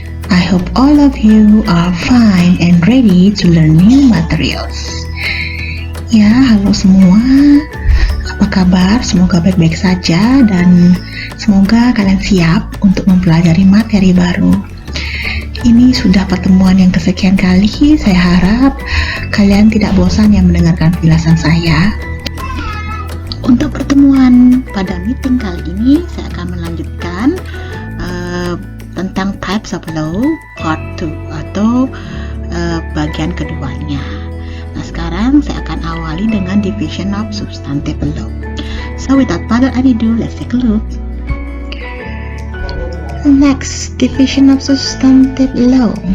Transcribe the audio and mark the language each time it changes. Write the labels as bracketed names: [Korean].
[English] I hope all of you are fine and ready to learn new materials. [Indonesian] Ya, halo semua. Apa kabar? Semoga baik-baik saja dan semoga kalian siap untuk mempelajari materi baru. Ini sudah pertemuan yang kesekian kali. Saya harap kalian tidak bosan yang mendengarkan penjelasan saya. Untuk pertemuan pada meeting kali ini, saya akan melanjutkan tentang [English] types of law part 2 [Indonesian] atau bagian keduanya. Nah, sekarang saya akan awali dengan [English] division of substantive law. So without further ado, let's take a look. Next, division of substantive law.